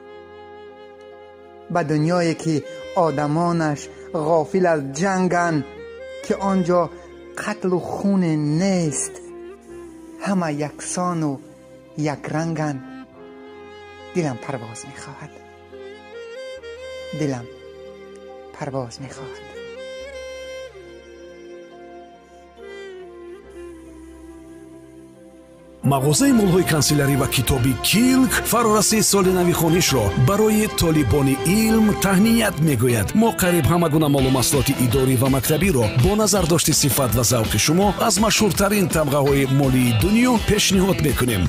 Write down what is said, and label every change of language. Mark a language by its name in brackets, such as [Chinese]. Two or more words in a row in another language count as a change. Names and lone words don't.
[Persian] به دنیایی که آدمانش غافل از جنگن، که آنجا قتل و خون نیست، همه یکسان و یک رنگن. دلم پرواز میخواهد، دلم پرواز میخواهد. [Tajik] мағозаи молҳои канселярӣ ва китоби килк фарорасии соли навихонишро барои толибони илм таҳният мегӯяд. мо қариб ҳама гуна маълумоти идорӣ ва мактабиро бо назардошти сифат ва завқи шумо аз машҳуртарин тамғаҳои молии дунё пешниҳод мекунем.